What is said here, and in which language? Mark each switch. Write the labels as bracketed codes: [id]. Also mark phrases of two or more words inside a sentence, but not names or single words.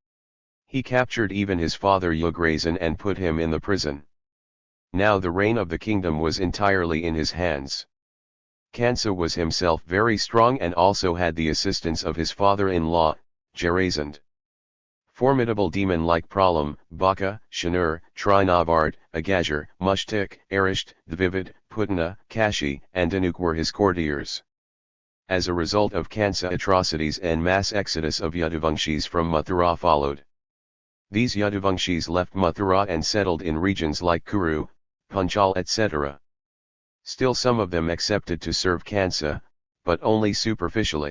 [en] He captured even his father Yugrasan and put him in the prison. Now the reign of the kingdom was entirely in his hands. Kansa was himself very strong and also had the assistance of his father-in-law, Jarasandha. Formidable demon like Pralam, Baka, Shanur, Trinavard, Agajur, Mushtik, Arisht, Dvivid, Putana, Kashi, and Danuk were his courtiers. As a result of Kansa atrocities and mass exodus of Yaduvangshis from Mathura followed. These Yaduvangshis left Mathura and settled in regions like Kuru, Panchal etc. Still some of them accepted to serve Kansa, but only superficially.